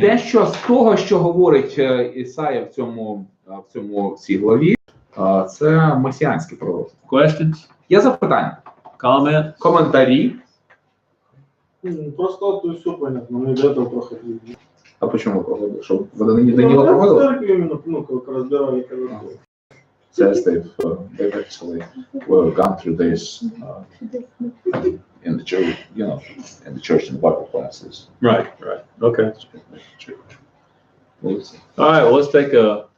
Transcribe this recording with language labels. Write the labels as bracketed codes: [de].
[uk] Дещо з того, що говорить Ісая в цій главі, це месіанське пророцтво. [en] Questions? [uk] Є запитання? [en] Comment? [uk] Коментарі? [ru] Просто то есть все понятно, мы до этого проходили. А почему проходили? [uk] Що в Даниїла проводили? [ru] Церкви именно, ну, как разбирали, когда [en] Says they've actually gone through this in the church, in the church and the Bible classes. Right. Okay. All right, well, let's take a